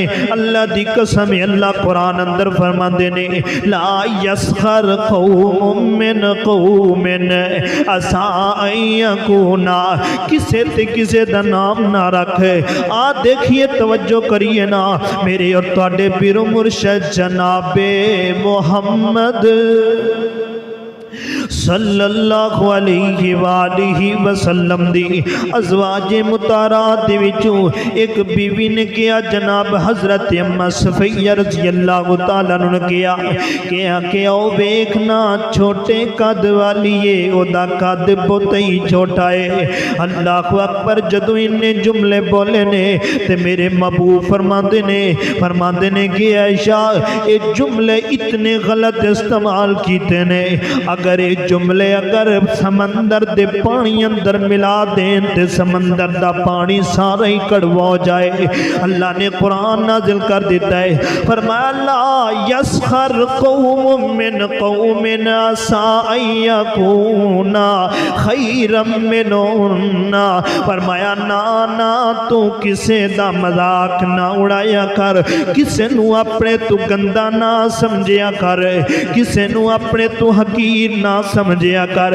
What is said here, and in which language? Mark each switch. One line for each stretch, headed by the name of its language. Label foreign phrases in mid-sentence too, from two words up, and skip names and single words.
Punjabi: ਅੱਲਾਹ ਦੀ ਕਸਮ ਹੈ, ਅੱਲਾਹ ਕੁਰਾਨ ਅੰਦਰ ਫ਼ਰਮਾਂਦੇ ਨੇ
Arabic: لا يسخر قوم من قوم عسى أن يكونوا.
Punjabi: ਕਿਸੇ ਤੇ ਕਿਸੇ ਦਾ ਨਾਮ ਨਾ ਰੱਖ। ਆ ਦੇਖੀਏ ਤਵੱਜੋ ਕਰੀਏ ਨਾ, ਮੇਰੇ ਔਰ ਤੁਹਾਡੇ ਪੀਰੋ ਮੁਰਸ਼ਦ ਜਨਾਬੇ ਮੁਹੰਮਦ
Arabic: صلى الله عليه وآله وسلم
Punjabi: ਦੀ ਅਜ਼ਵਾਜੇ ਮੁਤਾਰਾਤ ਦੇ ਵਿਚੋਂ ਇਕ ਬੀਵੀ ਨੇ ਕਿਹਾ, ਜਨਾਬ ਹਜ਼ਰਤ ਅੰਮਾ ਸਫ਼ੀਆ
Arabic: رضي الله تعالى عنها
Punjabi: ਨੇ ਕਿਹਾ ਕਿ ਓ ਵੇਖਣਾ ਛੋਟੇ ਕੱਦ ਵਾਲੀ ਹੈ, ਓਦਾ ਕੱਦ ਬਹੁਤ ਹੀ ਛੋਟਾ ਹੈ।
Arabic: الله أكبر.
Punjabi: ਜਦੋਂ ਇੰਨੇ ਜੁਮਲੇ ਬੋਲੇ ਨੇ ਤੇ ਮੇਰੇ ਮਹਿਬੂਬ ਫ਼ਰਮਾਤੇ ਨੇ ਕਿ ਆਇਸ਼ਾ ਯੇ ਜੁਮਲੇ ਇਤਨੇ ਗ਼ਲਤ ਇਸਤੇਮਾਲ ਕੀਤੇ ਨੇ, ਅਗਰ ਯੇ ਜੁਮਲੇ ਅਗਰ ਸਮੁੰਦਰ ਦੇ ਪਾਣੀ ਅੰਦਰ ਮਿਲਾ ਦੇਂ ਤੇ ਸਮੁੰਦਰ ਦਾ ਪਾਣੀ ਸਾਰਾ ਹੀ ਕੌੜਾ ਹੋ ਜਾਏ। ਅੱਲਾਹ ਨੇ ਕੁਰਾਨ ਨਾਜ਼ਿਲ ਕਰ ਦਿੱਤਾ ਹੈ, ਫ਼ਰਮਾਇਆ
Arabic: لا يسخر قوم من قوم عسى أن يكونوا خيرا منهن.
Punjabi: ਫ਼ਰਮਾਇਆ ਨਾ ਨਾ ਤੂ ਕਿਸੇ ਦਾ ਮਜ਼ਾਕ ਨਾ ਉਡਾਇਆ ਕਰ, ਕਿਸੇ ਨੂੰ ਆਪਣੇ ਤੂ ਗੰਦਾ ਨਾ ਸਮਝਿਆ ਕਰ, ਕਿਸੇ ਨੂੰ ਆਪਣੇ ਤੂ ਹਕੀਰ ਨਾ ਸਮਝਿਆ ਕਰ।